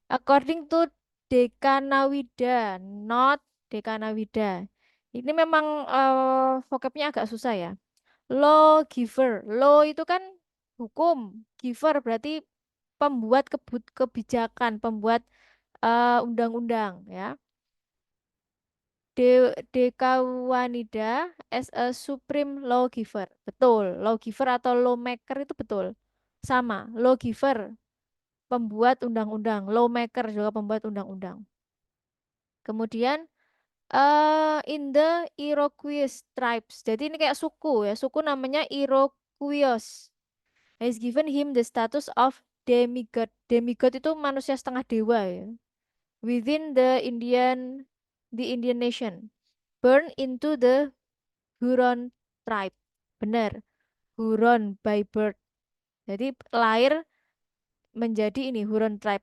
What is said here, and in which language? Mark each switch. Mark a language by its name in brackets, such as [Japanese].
[English] according to Dekanawida, not Dekanawida. [Indonesian] Ini memang vocabnya agak susah ya. Lawgiver, law itu kan hukum, giver berarti pembuat kebijakan, pembuat undang-undang ya. [English] Dekawanida as a supreme lawgiver. [Indonesian] Betul, lawgiver atau lawmaker itu betul. Sama, lawgiver, pembuat undang-undang, lawmaker juga pembuat undang-undang. Kemudian [English] In the Iroquois tribes. [Indonesian] Jadi ini kayak suku ya. Suku namanya Iroquois. [English] Has given him the status of demigod. Demigod [Indonesian] itu manusia setengah dewa ya. [English] Within the Indian nation. Born into the Huron tribe. [Indonesian] Benar. [English] Huron by birth. [Indonesian] Jadi lahir menjadi ini Huron tribe.